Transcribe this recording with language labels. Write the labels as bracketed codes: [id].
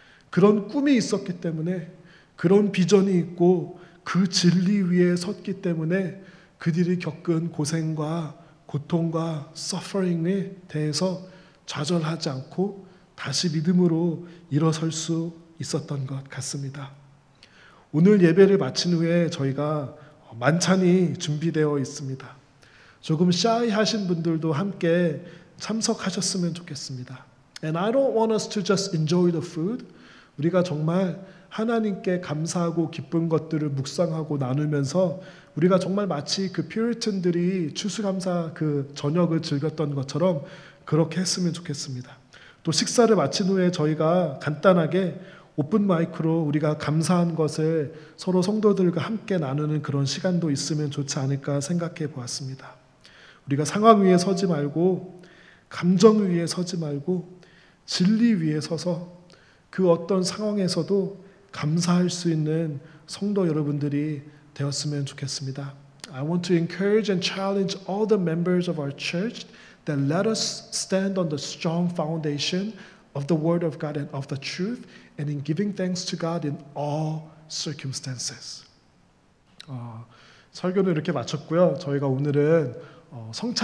[ko] 그런 꿈이 있었기 때문에, 그런 비전이 있고 그 진리 위에 섰기 때문에 그들이 겪은 고생과 고통과 suffering에 대해서 좌절하지 않고 다시 믿음으로 일어설 수 있었던 것 같습니다. 오늘 예배를 마친 후에 저희가 만찬이 준비되어 있습니다. 조금 샤이하신 분들도 함께 참석하셨으면 좋겠습니다. [en] And I don't want us to just enjoy the food. [ko] 우리가 정말 하나님께 감사하고 기쁜 것들을 묵상하고 나누면서 우리가 정말 마치 그 퓨리탄들이 추수감사 그 저녁을 즐겼던 것처럼 그렇게 했으면 좋겠습니다. 또 식사를 마친 후에 저희가 간단하게 오픈 마이크로 우리가 감사한 것을 서로 성도들과 함께 나누는 그런 시간도 있으면 좋지 않을까 생각해 보았습니다. 우리가 상황 위에 서지 말고 감정 위에 서지 말고 진리 위에 서서 그 어떤 상황에서도 감사할 수 있는 성도 여러분들이 되었으면 좋겠습니다. [en] I want to encourage and challenge all the members of our church that let us stand on the strong foundation of the Word of God and of the truth and in giving thanks to God in all circumstances. [ko] 설교는 이렇게 마쳤고요. 저희가 오늘은 성찬